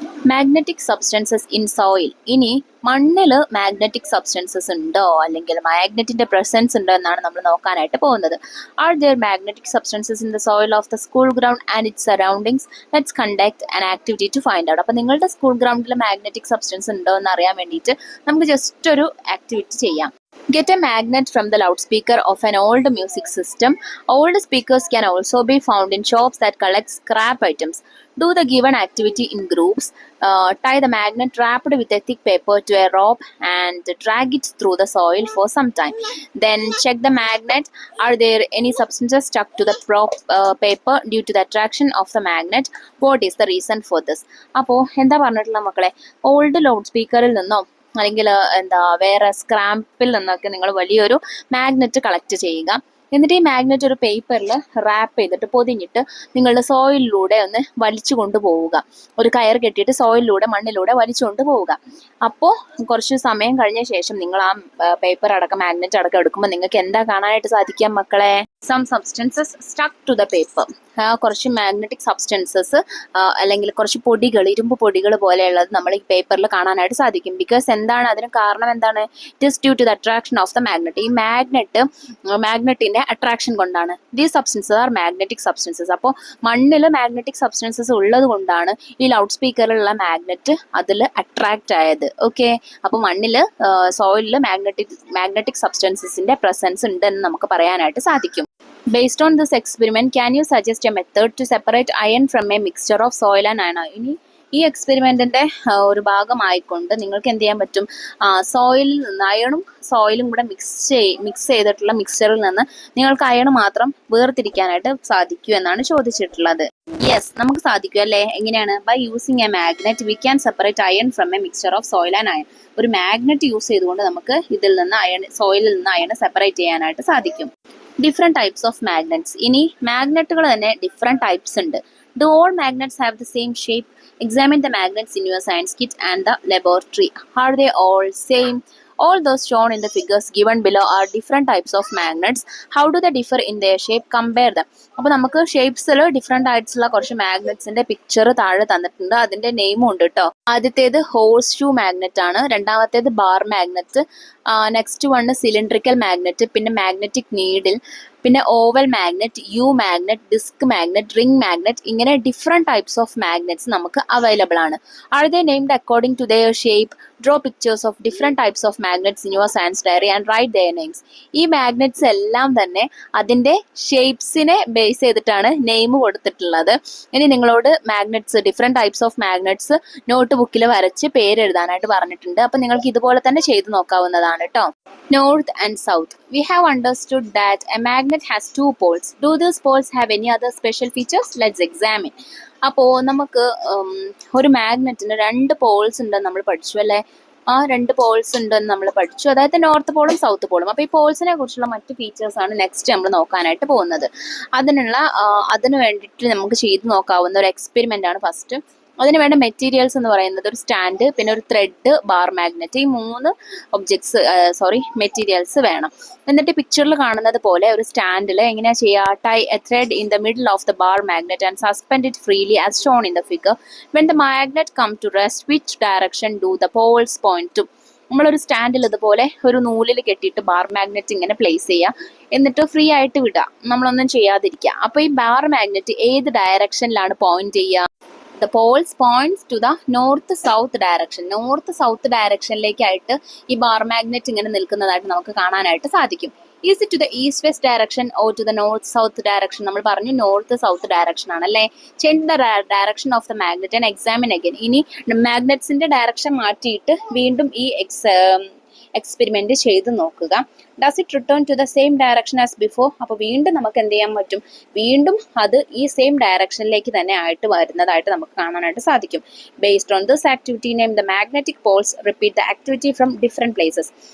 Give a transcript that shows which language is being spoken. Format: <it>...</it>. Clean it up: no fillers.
<en>Magnetic substances in soil.</en> <ml>ഇനി മണ്ണിൽ magnetic substances ഉണ്ടോ അല്ലെങ്കിൽ മാഗ്നറ്റിന്റെ പ്രസൻസ് ഉണ്ടോ എന്നാണ് നമ്മൾ നോക്കാനായിട്ട് പോകുന്നത്.</ml> <en>Are there magnetic substances in the soil of the school ground and its surroundings? Let's conduct an activity to find out.</en> <ml>അപ്പോൾ നിങ്ങളുടെ സ്കൂൾ ഗ്രൗണ്ടിൽ മാഗ്നറ്റിക് സബ്സ്റ്റൻസ് ഉണ്ടോ എന്ന് അറിയാൻ വേണ്ടിയിട്ട് നമുക്ക് ജസ്റ്റ് ഒരു ആക്ടിവിറ്റി ചെയ്യാം.</ml> <en>Get a magnet from the loudspeaker of an old music system. Old speakers can also be found in shops that collect scrap items. Do the given activity in groups. Tie the magnet wrapped with a thick paper to a rope and drag it through the soil for some time. Then check the magnet. Are there any substances stuck to the paper due to the attraction of the magnet? What is the reason for this?</en> <ml>അപ്പോൾ എന്താ പറഞ്ഞിട്ടുള്ള മക്കളെ, old loud സ്പീക്കറിൽ നിന്നോ അല്ലെങ്കിൽ വേറെ സ്ക്രാപ്പിൽ നിന്നൊക്കെ നിങ്ങൾ വലിയൊരു മാഗ്നറ്റ് കളക്ട് ചെയ്യുക. എന്നിട്ട് ഈ മാഗ്നറ്റ് ഒരു പേപ്പറിൽ റാപ്പ് ചെയ്തിട്ട് പൊതിഞ്ഞിട്ട് നിങ്ങളുടെ സോയിലിലൂടെ ഒന്ന് വലിച്ചു കൊണ്ടുപോവുക. ഒരു കയർ കെട്ടിയിട്ട് സോയിലിലൂടെ മണ്ണിലൂടെ വലിച്ചുകൊണ്ട് പോവുക. അപ്പോൾ കുറച്ച് സമയം കഴിഞ്ഞ ശേഷം നിങ്ങൾ ആ പേപ്പർ അടക്കം മാഗ്നറ്റ് അടക്കം എടുക്കുമ്പോൾ നിങ്ങൾക്ക് എന്താ കാണാനായിട്ട് സാധിക്കാം മക്കളെ?</ml> <en>Some substances stuck to the paper.</en> <ml>കുറച്ച് മാഗ്നറ്റിക് സബ്സ്റ്റൻസസ് അല്ലെങ്കിൽ കുറച്ച് പൊടികൾ, ഇരുമ്പ് പൊടികൾ പോലെയുള്ളത് നമ്മൾ ഈ പേപ്പറിൽ കാണാനായിട്ട് സാധിക്കും.</ml> <en>because</en> <ml>എന്താണ് അതിന് കാരണം എന്താണ്?</ml> <en>It is due to the attraction of the magnet.</en> <ml>ഈ മാഗ്നറ്റിന്റെ അട്രാക്ഷൻ കൊണ്ടാണ്.</ml> <en>These substances are magnetic substances.</en> <ml>അപ്പോൾ മണ്ണിൽ മാഗ്നറ്റിക് സബ്സ്റ്റൻസസ് ഉള്ളത് കൊണ്ടാണ് ഈ ലൗഡ് സ്പീക്കറിലുള്ള മാഗ്നറ്റ് അതിൽ അട്രാക്റ്റ് ആയത്. ഓക്കെ, അപ്പോൾ മണ്ണിൽ സോയിലിൽ മാഗ്നറ്റിക് സബ്സ്റ്റൻസസിന്റെ പ്രസൻസ് ഉണ്ടെന്ന് നമുക്ക് പറയാനായിട്ട് സാധിക്കും.</ml> <en>Based on this experiment, can you suggest a method to separate iron from a mixture of soil and iron? ഇനി</en> <ml>ഈ എക്സ്പെരിമെന്റിന്റെ ഒരു ഭാഗമായിക്കൊണ്ട് നിങ്ങൾക്ക് എന്ത് ചെയ്യാൻ പറ്റും, സോയിലിൽ നിന്ന് അയണും സോയിലും കൂടെ മിക്സ് ചെയ്തിട്ടുള്ള മിക്സ്ചറിൽ നിന്ന് നിങ്ങൾക്ക് അയൺ മാത്രം വേർതിരിക്കാനായിട്ട് സാധിക്കൂ എന്നാണ് ചോദിച്ചിട്ടുള്ളത്.</ml> <en>yes,</en> <ml>നമുക്ക് സാധിക്കും അല്ലേ? എങ്ങനെയാണ്?</ml> <en>By using a magnet we can separate iron from a mixture of soil and iron.</en> <ml>ഒരു മാഗ്നറ്റ് യൂസ് ചെയ്തുകൊണ്ട് നമുക്ക് ഇതിൽ നിന്ന് സോയിലിൽ നിന്ന് അയൺ സെപ്പറേറ്റ് ചെയ്യാനായിട്ട് സാധിക്കും.</ml> <en>Different types of magnets.</en> <ml>ഇനി മാഗ്നറ്റുകൾ തന്നെ ഡിഫറെന്റ് ടൈപ്സ് ഉണ്ട്.</ml> <en>Do all magnets have the same shape? Examine the magnets in your science kit and the laboratory. Are they all same? All those shown in the figures given below are different types of magnets. How do they differ in their shape? Compare them.</en> <ml>അപ്പോൾ നമുക്ക് ഷേപ്സിൽ different ആയിട്ടുള്ള കുറച്ച് മാഗ്നറ്റ്സിന്റെ picture താഴെ തന്നിട്ടുണ്ട്. അതിന്റെ നെയിമും ഉണ്ട് കേട്ടോ. ആദ്യത്തേത് ഹോഴ്സ് ഷൂ മാഗ്നറ്റ് ആണ്. രണ്ടാമത്തേത് bar magnet. Next one cylindrical magnet, പിന്നെ മാഗ്നറ്റിക് നീഡിൽ, പിന്നെ oval magnet, U magnet, disk magnet, ring magnet. ഇങ്ങനെ ഡിഫറെന്റ് ടൈപ്സ് ഓഫ് മാഗ്നറ്റ്സ് നമുക്ക് അവൈലബിൾ ആണ്.</ml> <en>Are they named according to their shape? Draw pictures of different types of magnets in your science diary and write their names.</en> <ml>ഈ magnets എല്ലാം തന്നെ അതിന്റെ ഷേപ്സിനെ base ചെയ്തിട്ടാണ് name കൊടുത്തിട്ടുള്ളത്. ഇനി നിങ്ങളോട് magnets, different types of magnets not ബുക്കിൽ വരച്ച് പേര് എഴുതാനായിട്ട് പറഞ്ഞിട്ടുണ്ട്. അപ്പൊ നിങ്ങൾക്ക് ഇതുപോലെ തന്നെ ചെയ്തു നോക്കാവുന്നതാണ് കേട്ടോ.</ml> <en>North and South. We have understood that a magnet has two poles. Do these poles have any other special features? Let's examine.</en> <ml>അപ്പോൾ നമുക്ക് ഒരു മാഗ്നറ്റിന് 2 പോൾസ് ഉണ്ടെന്ന് നമ്മൾ പഠിച്ചു അല്ലേ? 2 പോൾസ് ഉണ്ടെന്ന് നമ്മൾ പഠിച്ചു, അതായത് നോർത്ത് പോളും സൗത്ത് പോളും. അപ്പോൾ ഈ പോൾസിനെ കുറിച്ചുള്ള മറ്റ് ഫീച്ചേഴ്സ് ആണ് നെക്സ്റ്റ് നമ്മൾ നോക്കാനായിട്ട് പോകുന്നത്. അതിന് വേണ്ടിയിട്ട് നമുക്ക് ചെയ്ത് നോക്കാവുന്ന ഒരു എക്സ്പെരിമെന്റ് ആണ് ഫസ്റ്റ്. അതിന് വേണ്ട മെറ്റീരിയൽസ് എന്ന് പറയുന്നത് ഒരു സ്റ്റാൻഡ്, പിന്നെ ഒരു ത്രെഡ്, ബാർ മാഗ്നറ്റ്. ഈ 3 മെറ്റീരിയൽസ് വേണം. എന്നിട്ട് പിക്ചറിൽ കാണുന്നത് പോലെ ഒരു സ്റ്റാൻഡിൽ എങ്ങനെയാ ചെയ്യുക?</ml> <en>Tie a thread in the middle of the bar magnet and suspend it freely as shown in the figure. When the magnet come to rest, which direction do the poles point to?</en> <ml>നമ്മളൊരു സ്റ്റാൻഡിൽ ഇതുപോലെ ഒരു നൂലിൽ കെട്ടിയിട്ട് bar magnet ഇങ്ങനെ place ചെയ്യുക, എന്നിട്ട് free ആയിട്ട് വിടുക, നമ്മളൊന്നും ചെയ്യാതിരിക്കുക. അപ്പോൾ ഈ ബാർ മാഗ്നറ്റ് ഏത് ഡയറക്ഷനിലാണ് പോയിന്റ് ചെയ്യുക?</ml> <en>The poles points to the north-south direction.</en> <ml>North-south ഡയറക്ഷനിലേക്കായിട്ട് ഈ ബാർ മാഗ്നറ്റ് ഇങ്ങനെ നിൽക്കുന്നതായിട്ട് നമുക്ക് കാണാനായിട്ട് സാധിക്കും.</ml> <en>Is it to the east-west direction or to the north-south direction?</en> <ml>നമ്മൾ പറഞ്ഞു നോർത്ത്-സൗത്ത് ഡയറക്ഷൻ ആണല്ലേ.</ml> <en>Change the direction of the magnet and examine again.</en> <ml>ഇനി മാഗ്നറ്റ്സിന്റെ direction മാറ്റിയിട്ട് വീണ്ടും ഈ എക്സ്പെരിമെന്റ് ചെയ്ത് നോക്കുക.</ml> <en>Does it return to the same direction as before?</en> <ml>അപ്പോൾ വീണ്ടും നമുക്ക് എന്ത് ചെയ്യാൻ പറ്റും? വീണ്ടും അത് ഈ സെയിം ഡയറക്ഷനിലേക്ക് തന്നെ ആയിട്ട് വരുന്നതായിട്ട് നമുക്ക് കാണാനായിട്ട് സാധിക്കും.</ml> <en>Based on this activity name the magnetic poles. Repeat the activity from different places.</en>